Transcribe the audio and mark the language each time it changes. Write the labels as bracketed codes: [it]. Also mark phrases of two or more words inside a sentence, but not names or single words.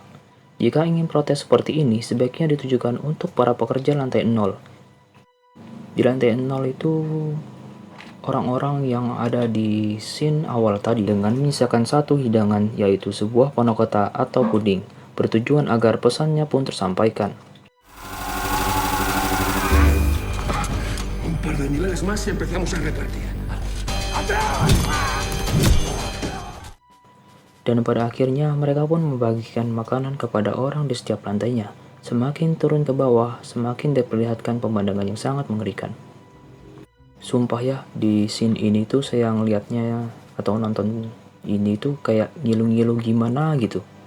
[id] Jika ingin protes seperti ini, sebaiknya ditujukan untuk para pekerja lantai 0. Di lantai 0 itu orang-orang yang ada di scene awal tadi dengan menyisakan satu hidangan, yaitu sebuah panakota atau puding, bertujuan agar pesannya pun tersampaikan. [es] Un par de niveles más y empezamos a repartir. [id] Dan pada akhirnya mereka pun membagikan makanan kepada orang di setiap lantainya. Semakin turun ke bawah, semakin diperlihatkan pemandangan yang sangat mengerikan. Sumpah ya, di scene ini tuh saya ngeliatnya atau nonton ini tuh kayak ngilu-ngilu gimana gitu.